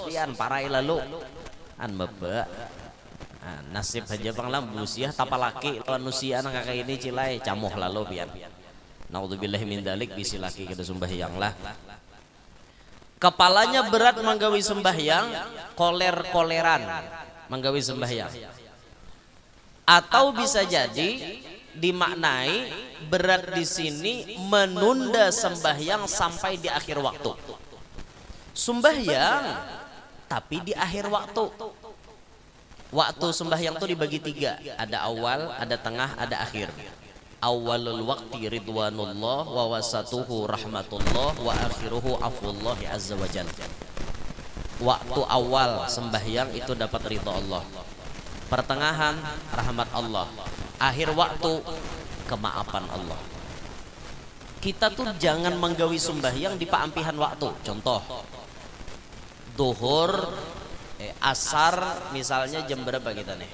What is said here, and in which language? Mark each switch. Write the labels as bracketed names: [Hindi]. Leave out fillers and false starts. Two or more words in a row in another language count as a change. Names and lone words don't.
[Banjar] pian parai lalu an mebe nasib aja panglambus ya tapalaki manusia nang kakak ini cilai camuh lalu pian [Arabic] نعوذ بالله من ذلك [Banjar] bisi laki kada sembahyang lah kepalanya berat menggawi sembahyang koleran menggawi sembahyang atau bisa jadi dimaknai berat di sini menunda sembahyang sampai di akhir waktu. Sembahyang tapi di akhir waktu. Waktu sembahyang itu dibagi tiga, ada awal, ada tengah, ada akhir. [Arabic] أول الوقت رضوان الله ووسطه رحمة الله وآخره عفو الله عز وجل. [Banjar] Waktu awal sembahyang itu dapat ridha Allah. Pertengahan rahmat Allah. Akhir waktu kemaafan Allah. Kita tuh jangan menggawi sembahyang di paampihan waktu. Contoh duhur asar misalnya jam berapa kita nih?